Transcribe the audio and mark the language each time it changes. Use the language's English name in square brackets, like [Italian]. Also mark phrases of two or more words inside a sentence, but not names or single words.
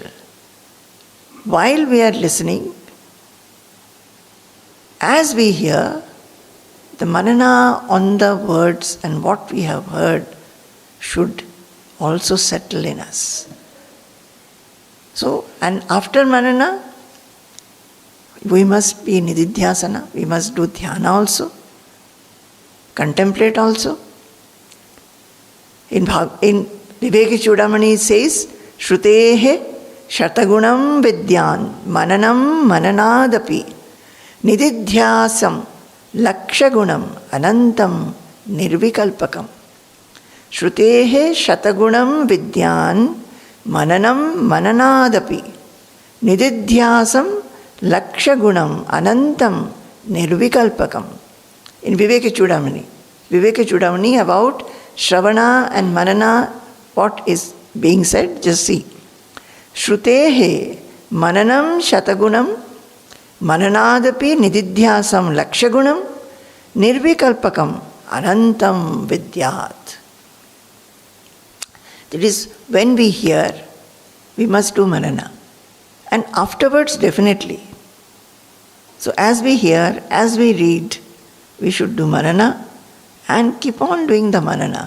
[English] While we are listening, as we hear, the Manana on the words and what we have heard should also settle in us. So, and after Manana, we must be Nididhyasana, we must do Dhyana also, contemplate also. In Viveki Chudamani it says, [Sanskrit] श्रुतेः शतगुणं विद्यान् मननं मननादपि निदिध्यासं लक्षगुणम् अनन्तं निर्विकल्पकम्. श्रुतेः शतगुणं विद्यान् मननं मननादपि निदिध्यासं लक्षगुणम् अनन्तं निर्विकल्पकम्. [English] In Viveki Chudamani about Shravana and Manana, what is being said, just see. [Sanskrit] श्रुतेः मननं शतगुणं मननादपि निदिध्यासं लक्षगुणं निर्विकल्पकम् अनन्तं विद्यात्. [English] That is, when we hear, we must do Manana. And afterwards, definitely. So as we hear, as we read, we should do Manana and keep on doing the Manana.